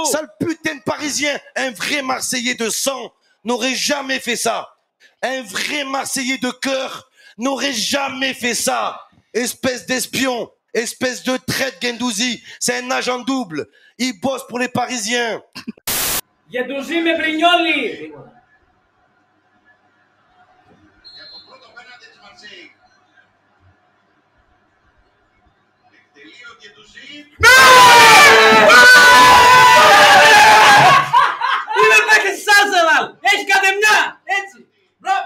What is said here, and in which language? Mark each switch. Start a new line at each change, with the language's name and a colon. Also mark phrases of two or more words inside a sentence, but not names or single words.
French: Sale putain de Parisien. Un vrai Marseillais de sang n'aurait jamais fait ça. Un vrai Marseillais de cœur n'aurait jamais fait ça. Espèce d'espion. Espèce de traite, Gendouzi. C'est un agent double. Il bosse pour les Parisiens.
Greek: Gendouzi με Brignoli. Είμαι παίκτης της Arsenal. Έχει κατεμιά. Έτσι. Μπράβο.